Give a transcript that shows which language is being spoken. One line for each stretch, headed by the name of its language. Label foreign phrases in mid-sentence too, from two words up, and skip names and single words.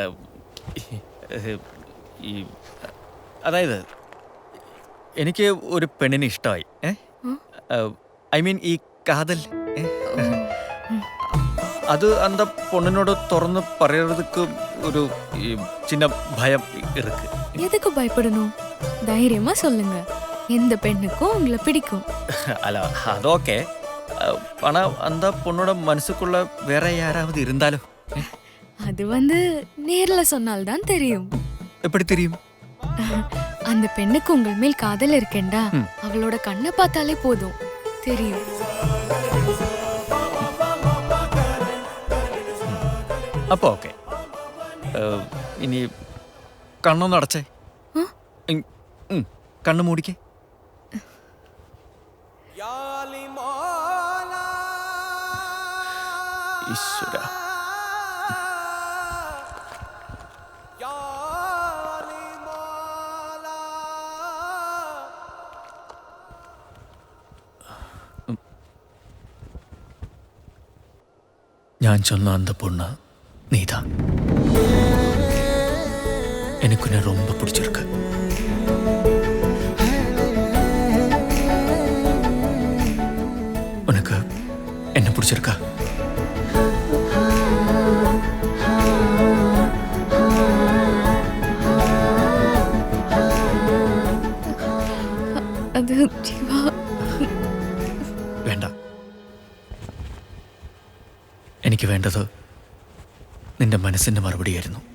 Malayalam: അതായത് എനിക്ക് ഒരു പെണ്ണിനെ ഇഷ്ടമായി.
English: I mean
Malayalam: ഈ കാതൽ. അത് അന്ത പൊണ്ണിനോട് തുറന്ന് പറയறதுக்கு ഒരു
Tamil: சின்ன பயம் இருக்கு. எதுக்கு பயப்படணும்? தைரியமா சொல்லுங்க. எந்த பெண்ணுக்கும் உங்களை பிடிக்கும்.
Malayalam: അല്ല അതൊക്കെ
Tamil: ஆனா அந்த பொண்ணோட மனசுக்குள்ள வேற யாராவது இருந்தாலோ? அது நேர்ல சொன்னால்தான் தெரியும். எப்படி தெரியும்? அந்த பெண்ணுக்கு உங்கள் மேல் காதல் இருக்கேண்டா, அவளோட கண்ணை பார்த்தாலே போதும் தெரியும்.
Malayalam: അപ്പൊ ഓക്കെ. ഇനി കണ്ണൊന്ന് അടച്ചേ. കണ്ണ് മൂടിക്കേ. ഈശ്വര.
Tamil: ഞാൻ சொன்ன அந்த பொண்ணு நீதான். எனக்கு உன்னை ரொம்ப பிடிச்சிருக்கு. உனக்கு என்ன பிடிச்சிருக்கா?
Malayalam: അത് ജീവാ വേണ്ട. എനിക്ക് വേണ്ടത് നിന്റെ മനസ്സിന്റെ മറുപടിയായിരുന്നു.